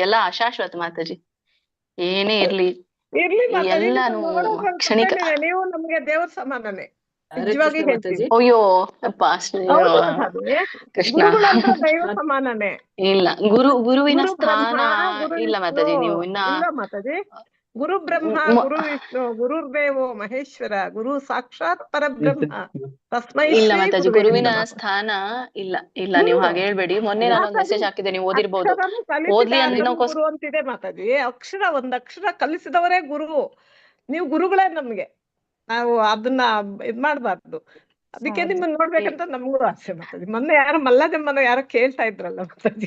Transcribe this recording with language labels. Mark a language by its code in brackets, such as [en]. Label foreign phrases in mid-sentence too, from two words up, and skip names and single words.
[kn] ಎಲ್ಲ ಅಶಾಶ್ವತ ಮಾತಾಜಿ. ಏನೇ ಇರ್ಲಿ ಎಲ್ಲಾನು ಕ್ಷಣಿಕ. ನೀವು ನಮ್ಗೆ ದೇವರ ಸಮಾನನೇ, ನಿಜವಾಗಿ ಹೇಳ್ತೀವಿ. ಅಯ್ಯೋ ಕೃಷ್ಣ, ದೈವ ಸಮಾನನೇ. ಇಲ್ಲ ಗುರುವಿನ ಸ್ಥಾನ ಇಲ್ಲ ಮಾತಾಜಿ. ನೀವು ಇನ್ನ [sa] ಮಾತಾಜಿ ಗುರು ಬ್ರಹ್ಮ ಗುರು ವಿಷ್ಣು ಗುರುರ್ದೇವೋ ಮಹೇಶ್ವರ ಗುರು ಸಾಕ್ಷಾತ್ ಪರಬ್ರಹ್ಮ ತಸ್ಮೈ [kn] ಇಲ್ಲ ಮಾತಾಜಿ, ಗುರುವಿನ ಸ್ಥಾನ ಇಲ್ಲ. ನೀವು ಹಾಗೆ ಹೇಳ್ಬೇಡಿ. ಮೊನ್ನೆ ನಾನು ಮೆಸೇಜ್ ಹಾಕಿದ್ದೆ, ನೀವು ಓದಿರ್ಬೋದು. ಓದ್ಲಿ ಗುರು ಅಂತಿದೆ ಮಾತಾಜಿ. ಒಂದ್ ಅಕ್ಷರ ಕಲಿಸಿದವರೇ ಗುರು. ನೀವು ಗುರುಗಳೇ ನಮ್ಗೆ. ನಾವು ಅದನ್ನ ಇದ್ ಮಾಡ್ಬಾರ್ದು. ಅದಕ್ಕೆ ನಿಮ್ಮನ್ನ ನೋಡ್ಬೇಕಂತ ನಮಗೂ ಆಸೆ ಮಾತಾಜಿ. ಮೊನ್ನೆ ಯಾರು ಮಲ್ಲಜಮ್ಮನ ಯಾರೋ ಕೇಳ್ತಾ ಇದ್ರಲ್ಲ ಮಾತಾಜಿ.